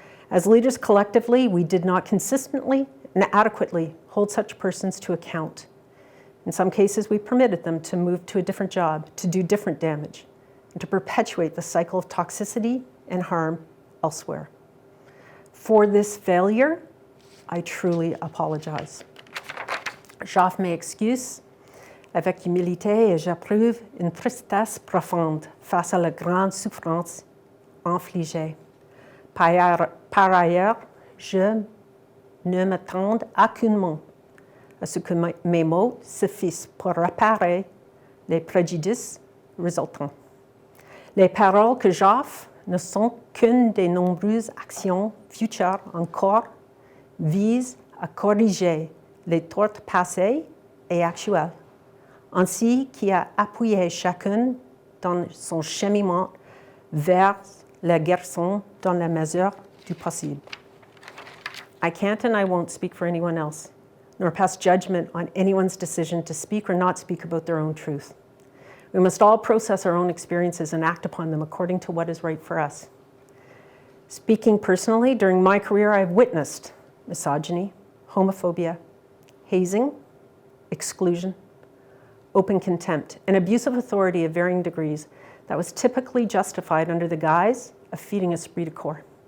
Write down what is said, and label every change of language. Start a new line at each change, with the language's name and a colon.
English: As leaders collectively, we did not consistently and adequately hold such persons to account. In some cases, we permitted them to move to a different job, to do different damage, and to perpetuate the cycle of toxicity and harm elsewhere. For this failure, I truly apologize.
French: J'offre mes excuses avec humilité et j'éprouve une tristesse profonde face à la grande souffrance infligée. Par ailleurs, je ne m'attends aucunement à ce que mes mots suffisent pour réparer les préjudices résultants. Les paroles que j'offre ne sont qu'une des nombreuses actions futures encore visent à corriger les torts passés et actuels, ainsi qu'à appuyer chacun dans son cheminement vers la guérison dans la mesure du possible.
English: I can't and I won't speak for anyone else, nor pass judgment on anyone's decision to speak or not speak about their own truth. We must all process our own experiences and act upon them according to what is right for us. Speaking personally, during my career, I've witnessed misogyny, homophobia, hazing, exclusion, open contempt, and abuse of authority of varying degrees that was typically justified under the guise of feeding a esprit de corps.